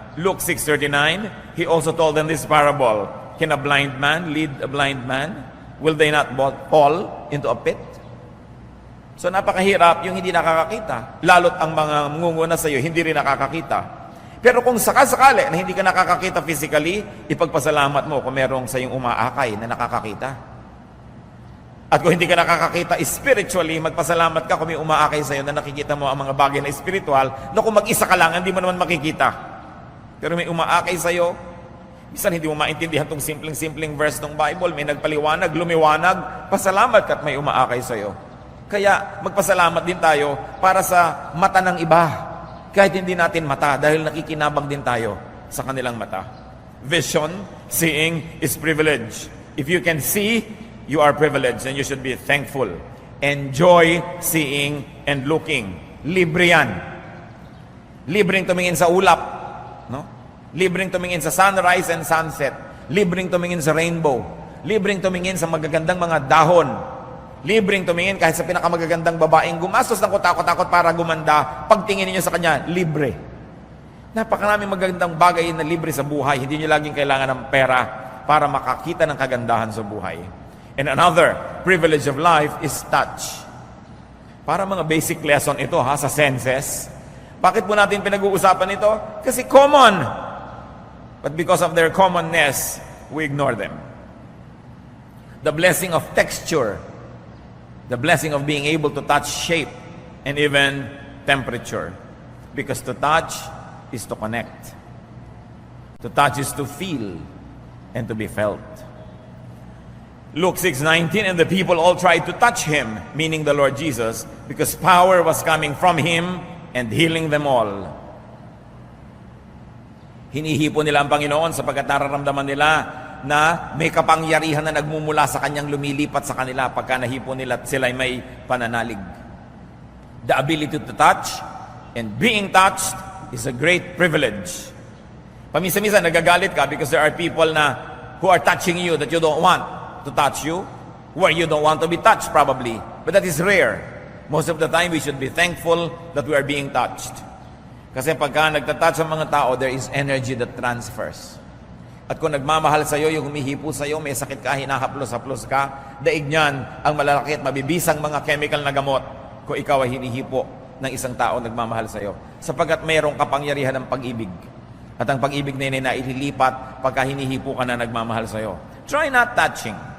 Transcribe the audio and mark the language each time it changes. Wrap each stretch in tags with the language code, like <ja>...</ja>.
<en>Luke 6:39, He also told them this parable. Can a blind man lead a blind man? Will they not both fall into a pit?</en> <tl>So napakahirap yung hindi nakakakita. Lalo't ang mga munguna sa iyo, hindi rin nakakakita. Pero kung sakasakali na hindi ka nakakakita physically, ipagpasalamat mo kung merong sa iyong umaakay na nakakakita. At kung hindi ka nakakakita spiritually, magpasalamat ka kung may umaakay sa iyo na nakikita mo ang mga bagay na spiritual, na kung mag-isa ka lang, hindi mo naman makikita. Pero may umaakay sa iyo, minsan hindi mo maintindihan itong simpleng verse ng Bible, may nagpaliwanag, lumiwanag, pasalamat ka at may umaakay sa iyo. Kaya magpasalamat din tayo para sa mata ng iba. Kahit hindi natin mata, dahil nakikinabang din tayo sa kanilang mata.</tl> <en>Vision, seeing, is privilege. If you can see, you are privileged and you should be thankful. Enjoy seeing and looking.</en> <tl>Libre yan. Libreng tumingin sa ulap. No? Libreng tumingin sa sunrise and sunset. Libreng tumingin sa rainbow. Libreng tumingin sa magagandang mga dahon. Libreng tumingin kahit sa pinakamagagandang babaeng gumastos ng kutakot-takot para gumanda, pagtingin niyo sa kanya, libre. Napakaraming magagandang bagay na libre sa buhay. Hindi niyo laging kailangan ng pera para makakita ng kagandahan sa buhay.</tl> <en>And another privilege of life is touch.</en> <tl>Para mga basic lesson ito sa senses. Bakit po natin pinag-uusapan ito? Kasi common.</tl> <en>But because of their commonness, we ignore them. The blessing of texture, the blessing of being able to touch shape and even temperature. Because to touch is to connect. To touch is to feel and to be felt. Luke 6:19, and the people all tried to touch him, meaning the Lord Jesus, because power was coming from him and healing them all.</en> <tl>Hinihipo nila ang Panginoon sapagkat nararamdaman nila na may kapangyarihan na nagmumula sa kanyang lumilipat sa kanila pagka nahipo nila at sila ay may pananalig.</tl> <en>The ability to touch and being touched is a great privilege. Paminsan-minsan nagagalit ka because there are people na who are touching you that you don't want to touch you, where you don't want to be touched probably. But that is rare. Most of the time, we should be thankful that we are being touched.</en> <tl>Kasi pagka nagtatouch ang mga tao, there is energy that transfers. At kung nagmamahal sa'yo, yung humihipo sa'yo, may sakit ka, hinahaplos-haplos ka, daig niyan ang malalaki at mabibisang mga chemical na gamot kung ikaw ay hinihipo ng isang tao nagmamahal sa'yo. Sapagkat mayroong kapangyarihan ng pag-ibig. At ang pag-ibig na yun ay naililipat pagka hinihipo ka na nagmamahal sa'yo. Try not touching.</tl>